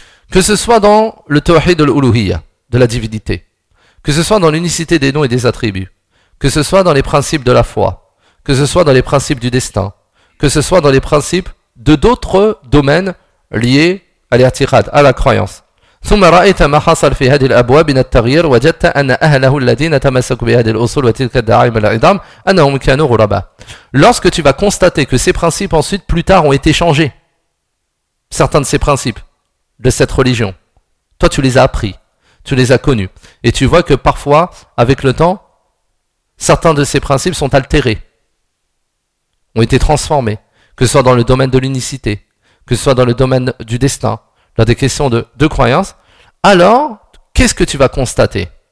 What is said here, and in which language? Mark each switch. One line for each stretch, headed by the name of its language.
French: Que ce soit dans le tawhid al-uluhiyya, de la divinité, que ce soit dans l'unicité des noms et des attributs, que ce soit dans les principes de la foi, que ce soit dans les principes du destin, que ce soit dans les principes de d'autres domaines liés à l'irtiqad, à la croyance.
Arabic: ثم رأيت ما حصل في هذه الأبواب من التغيير وجدت أن أهله الذين تمسكوا بهذه الأصول وتلك الدعائم العظام أنهم كانوا غرباء.
French: Lorsque tu vas constater que ces principes ensuite plus tard ont été changés, certains de ces principes de cette religion, toi tu les as appris, tu les as connus, et tu vois que parfois avec le temps certains de ces principes sont altérés, ont été transformés, que ce soit dans le domaine de l'unicité, que ce soit dans le domaine du destin, dans des questions de croyance, alors qu'est-ce que tu vas constater?